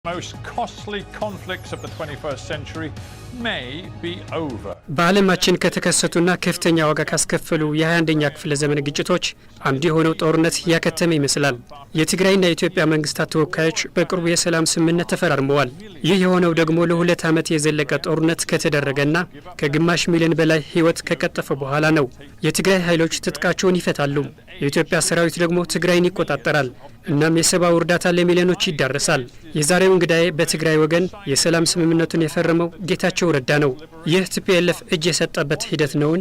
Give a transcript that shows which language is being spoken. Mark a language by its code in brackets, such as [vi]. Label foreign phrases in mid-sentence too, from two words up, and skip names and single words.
[en] Most costly conflicts of the 21st century may be over. [am] በዓለማችን ከተከሰቱና ከፍተኛ ዋጋ ካስከፈሉ የ21ኛ ክፍለ ዘመን ግጭቶች አንዱ የሆነው ጦርነት ያከተመ ይመስላል። የትግራይና የኢትዮጵያ መንግስታት ተወካዮች በቅርቡ የሰላም ስምምነት ተፈራርመዋል። ይህ የሆነው ደግሞ ለ2 ዓመት የዘለቀ ጦርነት ከተደረገና ከግማሽ ሚሊዮን በላይ ህይወት ከቀጠፈ በኋላ ነው። የትግራይ ኃይሎች ትጥቃቸውን ይፈታሉ። የኢትዮጵያ ሰራዊት ደግሞ ትግራይን ይቆጣጠራል። እናም የሰብአዊ እርዳታ ለሚሊዮኖች ይዳረሳል። የዛሬው እንግዳዬ በትግራይ ወገን የሰላም ስምምነቱን የፈረመው ጌታቸው ረዳ ነው። ይህ ቲፒኤልኤፍ እጅ የሰጠበት ሂደት ነውን?